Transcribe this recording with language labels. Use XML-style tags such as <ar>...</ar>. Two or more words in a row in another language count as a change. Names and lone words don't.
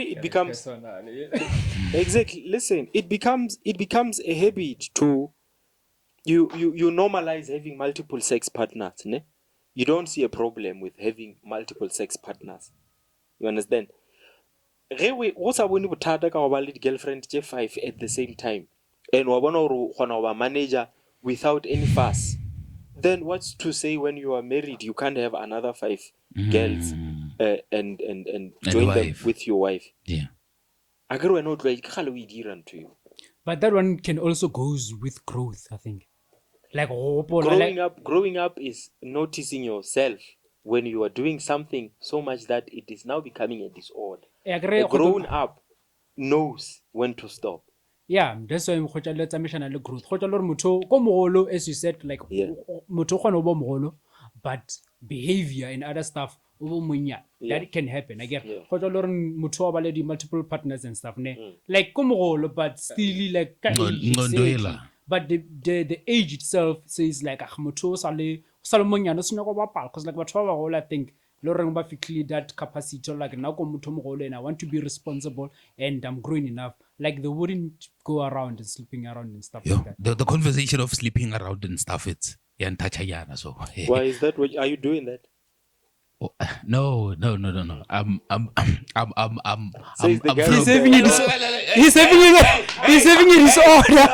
<en>It becomes exactly. Listen, it becomes a habit to you normalize having multiple sex partners, ne? you don't see a problem with having multiple sex partners. You understand? What's about</en> <st>bothata ka ba le</st> <en>girlfriend 5 at the same time, and</en> <st>wa bona hore o kgona ho ba</st> <en>manager without any fuss? Then what's to say when you are married you can't have another 5 girls and join them wife. with your wife? Yeah.</en> <st>Akere wena o tlo ke gale o e dira ntho eo.</st> <en>But that one can also goes with growth, I think. Like like, growing up is noticing yourself when you are doing something so much that it is now becoming a disorder. A grown up knows when to stop. Yeah, that's why I'm let's mention the growth.</en> <st>Muto ko mogolo,</st> <en>as you said, like</en> <st>muto kgona ho ba mogolo,</st> <en>but behavior and other stuff that can happen. I get</en> <st>muto wa ba le</st> <en>multiple partners and stuff like</en> <st>ko mogolo,</st> <en>but still like but the age itself says like</en> <st>muto sa le monyane se nyaka bapala,</st> <en>because like</en> <st>batho ba bagolo,</st> <en>I think</en> <st>ba fitlhile</st> <en>that capacity like now</en> <st>ko motho mogolo</st> <en>and I want to be responsible and I'm growing enough, like they wouldn't go around and sleeping around and stuff like that. The conversation of sleeping around and stuff, it's so why is that? Are you doing that? Oh, no. He's having it he's having it disorder.</en>